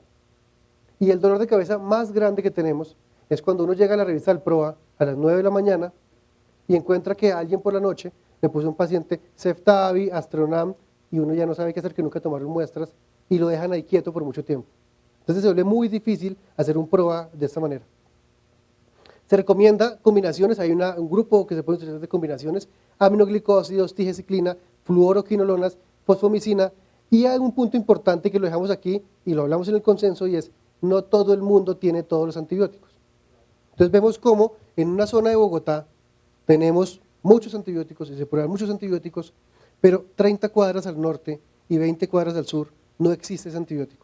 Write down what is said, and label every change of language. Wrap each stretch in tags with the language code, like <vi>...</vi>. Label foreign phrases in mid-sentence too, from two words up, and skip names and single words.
<es>Y el dolor de cabeza más grande que tenemos es cuando uno llega a la revista del PROA a las 9 de la mañana y encuentra que alguien por la noche le puso a un paciente Ceftavi, Astronam, y uno ya no sabe qué hacer, que nunca tomaron muestras, y lo dejan ahí quieto por mucho tiempo. Entonces se vuelve muy difícil hacer un PROA de esta manera. Se recomienda combinaciones, hay un grupo que se puede utilizar de combinaciones, aminoglicósidos, tigeciclina, fluoroquinolonas, fosfomicina, y hay un punto importante que lo dejamos aquí y lo hablamos en el consenso y es, no todo el mundo tiene todos los antibióticos. Entonces vemos cómo en una zona de Bogotá tenemos muchos antibióticos y se prueban muchos antibióticos, pero 30 cuadras al norte y 20 cuadras al sur no existe ese antibiótico.</es>